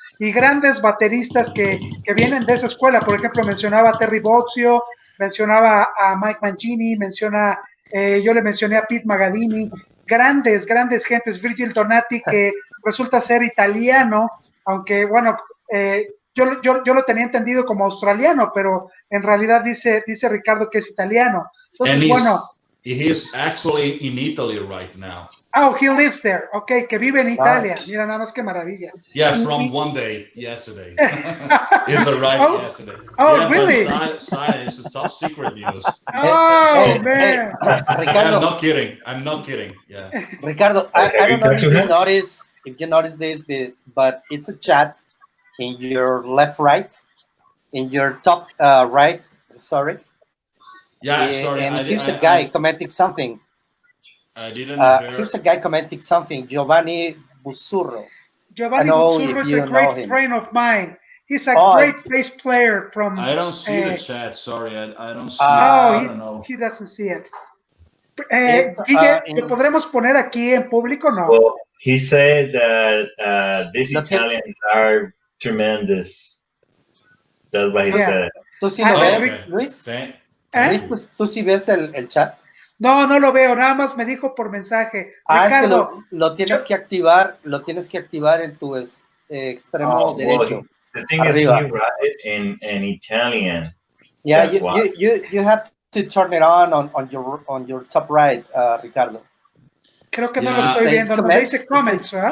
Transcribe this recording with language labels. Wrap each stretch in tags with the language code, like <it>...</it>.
<es>Y grandes bateristas que vienen de esa escuela. Por ejemplo, mencionaba a Terry Bozzio, mencionaba a Mike Mangini, yo le mencioné a Pete Magadini. Grandes gentes. Virgil Donati, que resulta ser italiano, aunque, bueno, yo lo tenía entendido como australiano, pero en realidad dice Ricardo que es italiano. Entonces, bueno.</es> <en>He's actually in Italy right now. Oh, he lives there. Okay,</en> <es>que vive en Italia. Mira, nada más que maravilla.</es> <en>Yeah, from one day, yesterday. He's arrived yesterday. Oh, really? It's a top secret news. Oh, man. Ricardo, I'm not kidding. Yeah. Ricardo, I don't know if you notice this, but it's a chat in your right, in your top right, sorry. Yeah, sorry. And here's a guy commenting something. I didn't hear. Here's a guy commenting something. Giovanni Busurro. Giovanni Busurro is a great friend of mine. He's a great bass player from. I don't see the chat. Sorry, I don't see. I don't know. He doesn't see it.</en> <es>Guille, ¿lo podremos poner aquí en público? No.</es> <en>Well, he said that these Italians are tremendous. That's what he said.</en> <es>¿Tú sí lo ves, Luis? Luis, ¿tú sí ves el chat? No lo veo, nada más me dijo por mensaje. Ricardo, es que lo tienes que activar en tu extremo derecho.</es> <en>Well, the thing arriba. Is, he wrote it in Italian. Yeah, you have to turn it on your top right, Ricardo.</en> <es>Creo que no lo estoy viendo. No dice comments, ¿verdad?</es>